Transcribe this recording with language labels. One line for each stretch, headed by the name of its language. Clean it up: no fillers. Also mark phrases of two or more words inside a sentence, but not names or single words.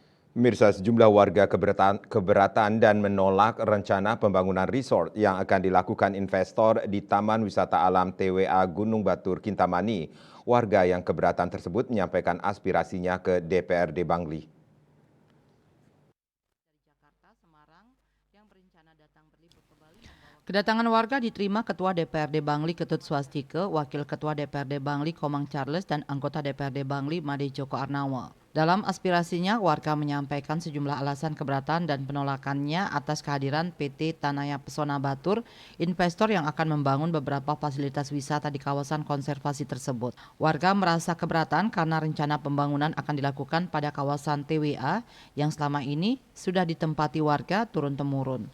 Indonesian: Mirsa, sejumlah warga keberatan dan menolak rencana pembangunan resort yang akan dilakukan investor di Taman Wisata Alam TWA Gunung Batur Kintamani. Warga yang keberatan tersebut menyampaikan aspirasinya ke DPRD Bangli. Kedatangan warga diterima Ketua DPRD Bangli Ketut Swastike, Wakil Ketua DPRD Bangli Komang Charles, dan anggota DPRD Bangli Made Joko Arnawa. Dalam aspirasinya, warga menyampaikan sejumlah alasan keberatan dan penolakannya atas kehadiran PT Tanaya Pesona Batur, investor yang akan membangun beberapa fasilitas wisata di kawasan konservasi tersebut. Warga merasa keberatan karena rencana pembangunan akan dilakukan pada kawasan TWA yang selama ini sudah ditempati warga turun-temurun.